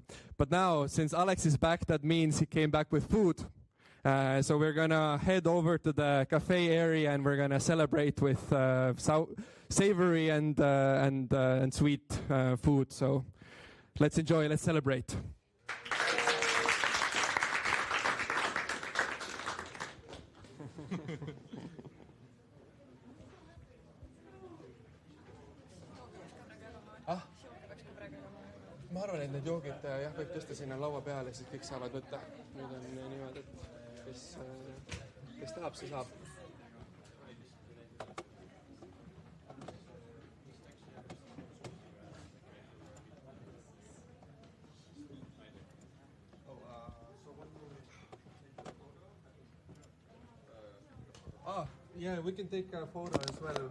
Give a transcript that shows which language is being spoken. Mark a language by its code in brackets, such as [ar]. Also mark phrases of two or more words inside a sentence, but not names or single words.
[en] But now, since Alex is back, that means he came back with food. So we're going to head over to the cafe area and we're going to celebrate with savory and sweet food. So let's enjoy, let's celebrate. [et] Ma arvan, et need joogid jah, võib tõsta sinna laua peale, siis kõik saavad võtta. Nüüd on niimoodi, et kes tahab, see saab. [en] Yeah, we can take a photo as well.